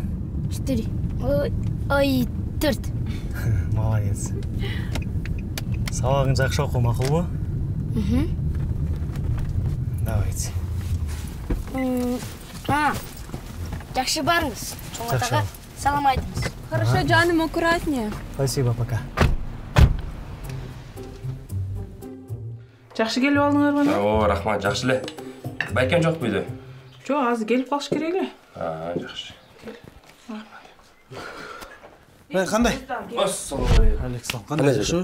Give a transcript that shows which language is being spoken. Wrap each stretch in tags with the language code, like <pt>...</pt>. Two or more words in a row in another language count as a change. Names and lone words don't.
<ru>4. Ой, 4. Молодец.</ru> <ky>Сабагың жакшы окуу, макулбу?</ky> <ru>Давайте.</ru> <ky>Жакшы барыңыз. Чоң атага салам айтыңыз.</ky> <ru>Хорошо, жаным, аккуратнее. Спасибо, пока.</ru> <ky>Жакшы келип алдыңарбы? О, рахмат, жакшы эле. Байкем жок бүйдө? Жок, азыр келип калыш керек эле. Жакшы. Кандай? Ассалам алейкум. Александр, кандай жакшы?</ky>